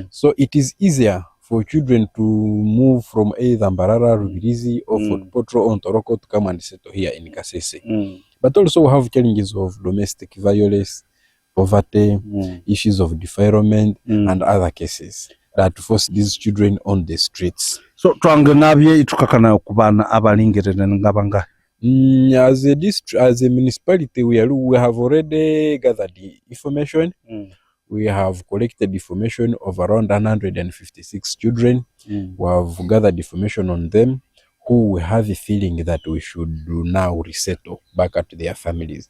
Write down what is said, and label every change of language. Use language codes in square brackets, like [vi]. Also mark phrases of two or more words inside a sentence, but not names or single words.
[en] So it is easier for children to move from either Mbarara, Rubirizi or Fort Potro on Toroko to come and settle here in Kasese. But also we have challenges of domestic violence, poverty, issues of defilement and other cases that force these children on the streets. [koo] So twanganabye itukakana okubana abalingerere ngabanga. [en] As a municipality we have already gathered the information. We have collected information of around 156 children. We have gathered information on them who we have a feeling that we should now resettle back at their families.